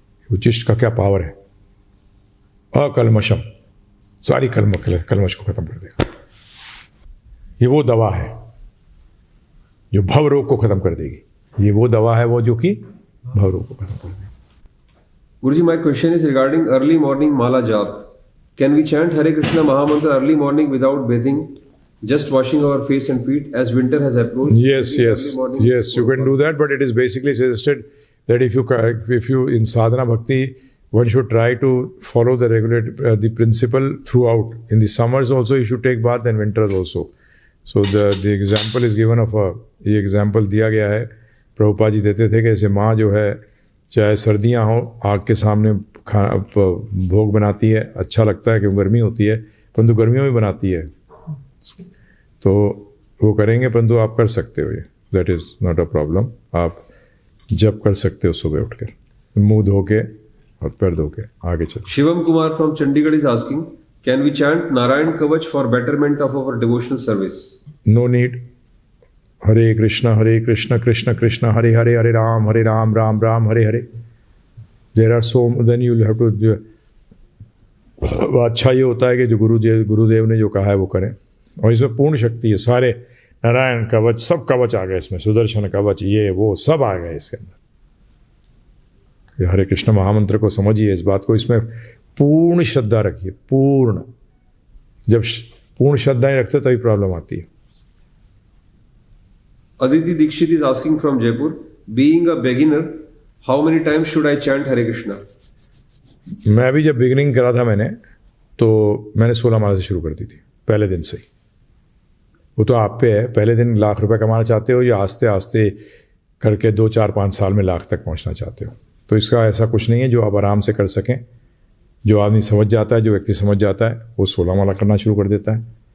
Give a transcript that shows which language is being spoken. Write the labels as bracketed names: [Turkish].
[Hindi] उच्चिष्ट का क्या पावर है? अकलमशम, सारी कलमश को खत्म कर देगा। ये वो दवा है जो भव रोग को खत्म कर देगी। ये वो दवा है वो जो कि भव रोग को खत्म कर देगी। [English] Guruji, my question is regarding early morning mala jap. Can we chant Hare Krishna Mahamantra early morning without bathing, just washing our face and feet as winter has approached? Yes, you can do that, but it is basically suggested that if you in sadhana bhakti, one should try to follow the principle throughout. In the summers also you should take bath, and winters also. So the example is given of [Hindi] ये example दिया गया है, प्रभुपाद जी देते थे कि ऐसे माँ जो है, चाहे सर्दियाँ हो, आग के सामने भोग बनाती है, अच्छा लगता है क्योंकि गर्मी होती है, परंतु गर्मियों में बनाती है, तो वो करेंगे, परंतु आप कर सकते हो, ये [English] That is not a problem. [Hindi] आप जब कर सकते हो सुबह उठकर, मुंह धो के और पैर धो के आगे चलो। [English] Shivam Kumar from Chandigarh is asking, can we chant Narayan Kavach for betterment of our devotional service? No need. [Hindi] Hare Krishna Krishna Krishna Hare Hare, Hare Ram Ram Ram Hare Hare. [English] There are so, then you have to. [Hindi] अच्छा ये होता है कि जो गुरुदेव ने जो कहा है वो करें. और इसमें पूर्ण शक्ति है. सारे नारायण कवच, सब कवच आ गए इसमें. सुदर्शन कवच, ये वो सब आ गए इसके अंदर. हरे कृष्ण महामंत्र को समझिए, इस बात को, इसमें पूर्ण श्रद्धा रखिए. पूर्ण. जब पूर्ण श्रद्धा नहीं रखते तभी प्रॉब्लम आती है. [English] Aditi Dixit is asking from Jaipur, being a beginner, how many times should I chant Hare Krishna? [Hindi] मैं भी जब बिगिनिंग करा था मैंने, तो मैंने 16 माला से शुरू कर दी थी पहले दिन से ही. वो तो आप पे है, पहले दिन लाख रुपए कमाना चाहते हो या आस्ते आस्ते करके 2 4 5 साल में लाख तक पहुंचना चाहते हो. तो इसका ऐसा कुछ नहीं है. जो आप आराम से कर सकें, जो आदमी समझ जाता है, जो व्यक्ति समझ जाता है, वो 16 माला करना शुरू कर देता है.